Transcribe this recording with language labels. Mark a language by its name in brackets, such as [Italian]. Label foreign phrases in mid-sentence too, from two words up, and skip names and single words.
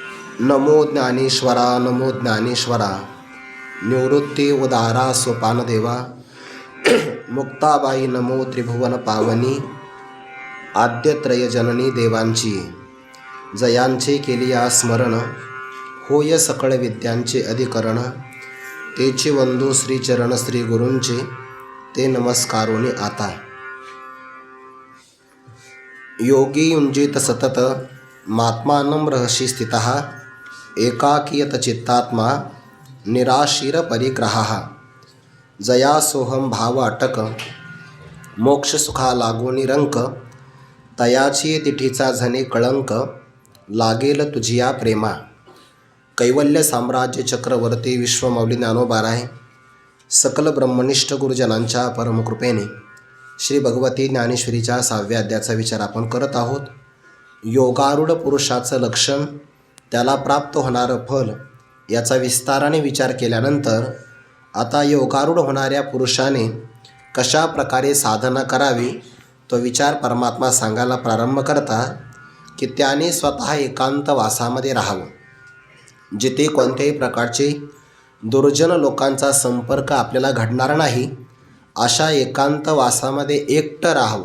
[Marathi] नमो ज्ञानेश्वरा नमो ज्ञानेश्वरा निवृत्ती उदारा सोपानदेवा मुक्ताबाई नमो त्रिभुवन पावनी आद्यत्रय जननी देवांची जयांचे केलिया स्मरण होय सकळ विद्यांचे अधिकरण तेचे वंदू श्रीचरण श्री गुरूंचे ते नमस्कारोनी आता [Sanskrit] योगी युंजित सतत महात्मानं रहसी स्थितः एकाकीयत चित्तात्मा निराशीर परिग्रहः [Marathi] जया सोहम भाव अटक मोक्ष सुखा लागो निरंक तयाची तिठीचा झने कळंक लागेल तुझिया प्रेमा. कैवल्य साम्राज्य चक्रवर्ती विश्वमौली ज्ञानोबाराय सकल ब्रह्मनिष्ठ गुरुजनांच्या परमकृपेने श्री भगवती ज्ञानेश्वरीच्या 6व्या अध्यायाचा विचार आपण करत आहोत. योगारूढ पुरुषाचं लक्षण, त्याला प्राप्त होणारं फल याचा विस्ताराने विचार केल्यानंतर आता योगारूढ होणाऱ्या पुरुषाने कशा प्रकारे साधना करावी तो विचार परमात्मा सांगायला प्रारंभ करतात की त्याने स्वतः एकांत वासामध्ये राहावं, जिथे कोणत्याही प्रकारचे दुर्जन लोकांचा संपर्क आपल्याला घडणार नाही अशा एकांत वासामध्ये एकटं राहावं.